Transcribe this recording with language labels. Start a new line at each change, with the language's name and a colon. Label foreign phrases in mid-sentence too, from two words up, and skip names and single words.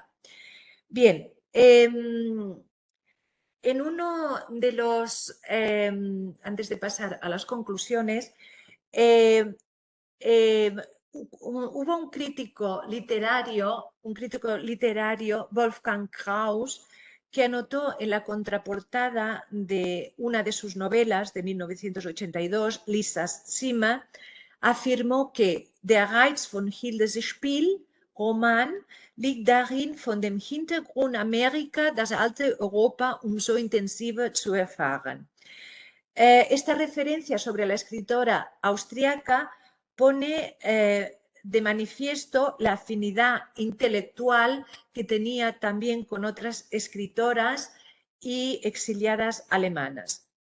Spanish: Bien, en uno de los, antes de pasar a las conclusiones, hubo un crítico literario, Wolfgang Krauss, que anotó en la contraportada de una de sus novelas de 1982, Lisas Zimmer, afirmó que
German: Der Reiz von Hildes Spiel, Roman, liegt darin, von dem Hintergrund Amerika das alte Europa umso intensiver zu erfahren.
Spanish: Esta referencia sobre la escritora austriaca pone de manifiesto la afinidad intelectual que tenía también con otras escritoras y exiliadas alemanas.